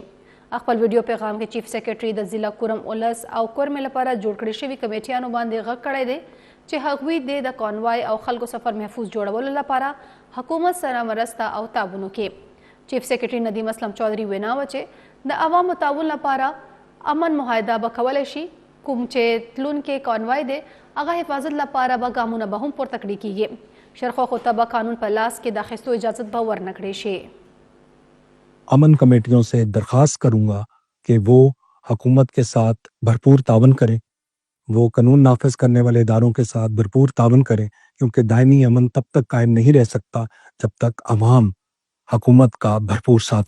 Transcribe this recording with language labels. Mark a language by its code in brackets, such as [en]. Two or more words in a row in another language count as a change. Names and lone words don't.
[ps] خپل ویډیو پیغام کې چیف سیکریټري د ضلع کورم ولس او کورمې لپاره جوړ کړي شوي کمیټیانو باندې غږ کړی دی چې هغوی د کانوای او خلکو سفر محفوظ جوړولو لپاره حکومت سره مرسته او تعاون وکړي. چیف سیکریټري ندیم اسلم چوهدري وینا وه چې د عوامو تعاون لپاره امن معاهده به کولی شي. کوم چې تلونکي کانوای دی هغه حفاظت لپاره به ګامونه به هم پورته کړي کیږي. شرخوخو ته به قانون په لاس کې د اخیستو اجازت به ورنه کړی شي. [ur] امن کمیٹیوں سے درخواست کروں گا کہ وہ حکومت کے ساتھ بھرپور تعاون کریں، وہ قانون نافذ کرنے والے اداروں کے ساتھ بھرپور تعاون کریں، کیونکہ دائمی امن تب تک قائم نہیں رہ سکتا جب تک عوام حکومت کا بھرپور ساتھ